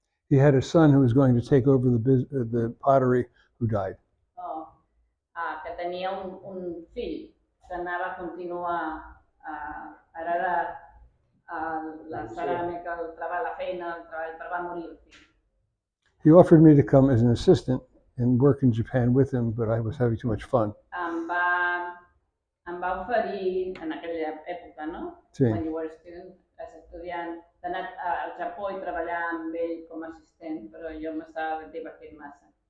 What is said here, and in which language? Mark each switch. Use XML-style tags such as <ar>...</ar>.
<en>He had a son who was going to take over the pottery who died.</en> <ca>Que tenia un fill que anava a continuar a heredar la ceràmica, el treball, la feina, el treball, però va morir el fill.</ca> <en>He offered me to come as an assistant and work in Japan with him, but I was having too much fun.</en> <ca>Em va oferir en aquella època, no? Sí.</ca> <en>When you were a student,</en> <ca>as estudiant, d'anar al Japó i treballar amb ell com a assistent, però jo m'estava divertint massa.</ca>